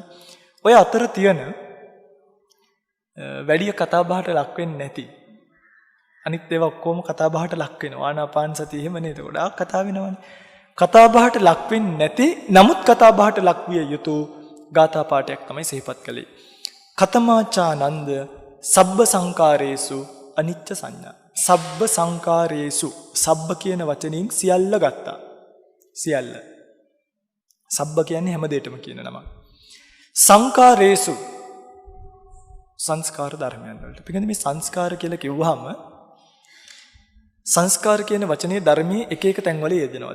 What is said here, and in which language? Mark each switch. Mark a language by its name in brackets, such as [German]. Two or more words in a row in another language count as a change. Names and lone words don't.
[Sinhala] ඔය අතර තියෙන වැඩි කතා බහට ලක් වෙන්නේ නැති අනිත් ඒවා ඔක්කොම කතා බහට ලක් වෙනවා. ආනාපාන සතිය එහෙම නේද? ගොඩාක් කතා වෙනවනේ. කතා බහට ලක් වෙන්නේ නැති නමුත් කතා බහට ලක් විය යුතු ගාථා පාඨයක් තමයි සිහිපත් කළේ. [Pali] කතමාචානන්ද සබ්බ සංකාරේසු අනිච්ච සංඥා. සබ්බ සංකාරේසු [Sinhala] සබ්බ කියන වචنين සියල්ල ගත්තා. සියල්ල. සබ්බ කියන්නේ හැම දෙයකම කියන නම. සංකාරේසු සංස්කාර ධර්මයන් වලට. පිටින් මේ සංස්කාර කියලා කිව්වහම සංස්කාර කියන වචනේ ධර්මයේ එක එක තැන්වල යෙදෙනවා.